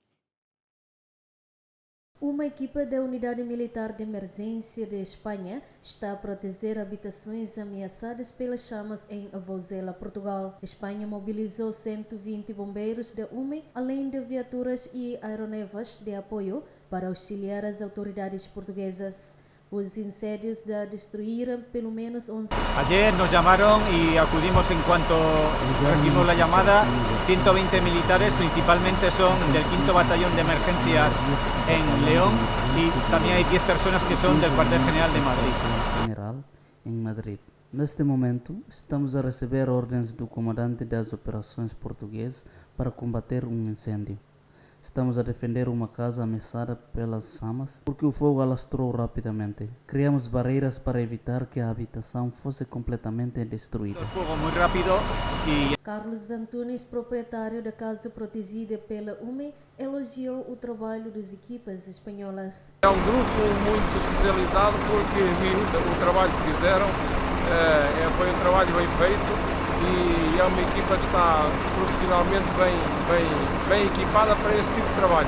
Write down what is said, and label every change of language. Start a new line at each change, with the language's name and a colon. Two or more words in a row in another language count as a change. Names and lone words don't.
Portuguese: Uma equipa da Unidade Militar de Emergência de Espanha está a proteger habitações ameaçadas pelas chamas em Vozela, Portugal. Espanha mobilizou 120 bombeiros da UME, além de viaturas e aeronaves de apoio para auxiliar as autoridades portuguesas. Os incêndios já destruíram pelo menos 11.
Spanish: Ayer nos llamaron y acudimos en cuanto recibimos la llamada. 120 militares, principalmente son del 5º Batallón de Emergencias en León, y también hay 10 personas que son del Cuartel General de Madrid.
Portuguese: General em Madrid. Neste momento, estamos a receber ordens do comandante das operações português para combater um incêndio. Estamos a defender uma casa ameaçada pelas chamas porque o fogo alastrou rapidamente. Criamos barreiras para evitar que a habitação fosse completamente destruída.
Spanish: Fuego muy rápido y
Portuguese: Carlos Antunes, proprietário da casa protegida pela UME, elogiou o trabalho das equipas espanholas. É um grupo muito especializado porque o trabalho que fizeram foi um trabalho bem feito e é uma equipa que está profissionalmente bem equipada para esse tipo de trabalho.